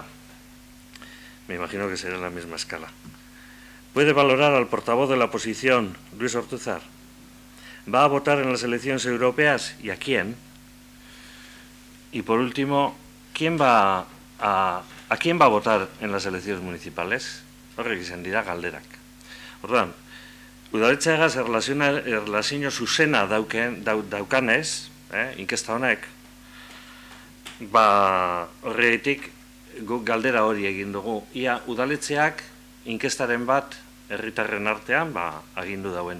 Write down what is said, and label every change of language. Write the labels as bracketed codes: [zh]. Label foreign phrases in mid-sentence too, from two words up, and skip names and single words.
[es] Me imagino que será en la misma escala. ¿Puede valorar al portavoz de la oposición, Luis Ortúzar? ¿Va a votar en las elecciones europeas y a quién? Y por último, ¿a quién va a votar en las elecciones municipales? [eu] Horrek izan dira galderak. Orduan, udaletxeagaz erlazio zuzena daukanez, inkesta honek, horregatik guk galdera hori egin dugu. Ia udaletxeak inkestaren bat herritarren artean agindu dauen.